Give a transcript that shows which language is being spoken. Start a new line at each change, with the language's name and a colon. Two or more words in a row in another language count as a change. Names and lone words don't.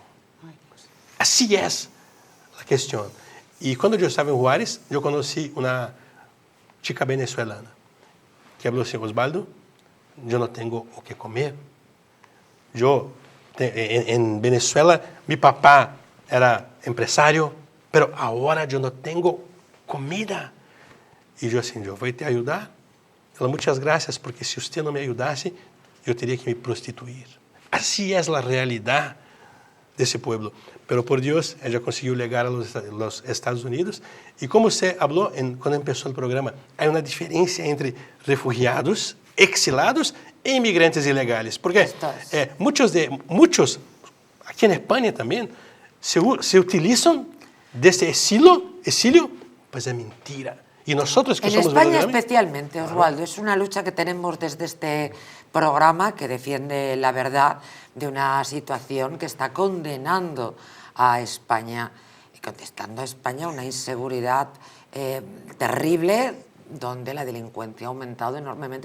Spanish: Así es la cuestión. Y cuando yo estaba en Juárez, yo conocí una chica venezolana que habló así: Osvaldo, yo no tengo o qué comer. En Venezuela, mi papá era empresário, pero
Portuguese: agora eu não tenho comida. E eu assim, eu vou te ajudar. Ela, muitas graças, porque se você não me ajudasse, eu teria que me prostituir. Assim é a realidade desse pueblo. Pero por Deus, ela conseguiu chegar a los Estados Unidos. E como você falou quando começou o programa, há uma diferença entre refugiados, exilados e imigrantes ilegais. Porque muitos, aqui em Espanha também, se utilizam desse exilio, pues é mentira.
Spanish: Y nosotros que en somos España verdaderamente... especialmente, Oswaldo, es una lucha que tenemos desde este programa que defiende la verdad de una situación que está condenando a España y contestando a España una inseguridad terrible, donde la delincuencia ha aumentado enormemente.